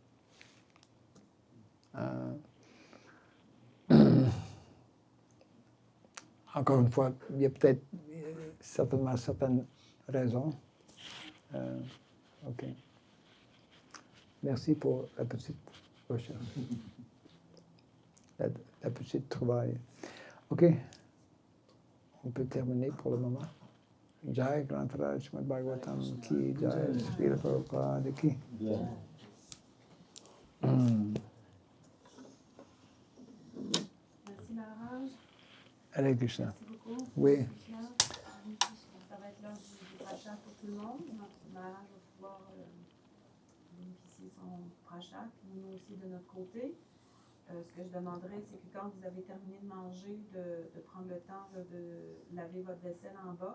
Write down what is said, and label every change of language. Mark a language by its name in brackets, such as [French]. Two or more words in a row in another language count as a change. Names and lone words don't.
[French] Encore une fois, il y a peut-être certainement certaines raisons. OK. Merci pour la petite recherche. La petite trouvaille. OK. On peut terminer pour le moment. [Hindi] जय ग्रन्थराज श्रीमद् भागवतम् की जय श्रील प्रभुपाद की. [French] Merci Maharaj. Hare Krishna. Merci beaucoup. Oui. Krishna. Ça va être l'heure du prachat pour tout le monde. Maharaj va pouvoir bénéficier de son prachat, puis nous aussi de notre côté. Ce que je demanderais, c'est que quand vous avez terminé de manger, de prendre le temps là, de laver votre vaisselle en bas.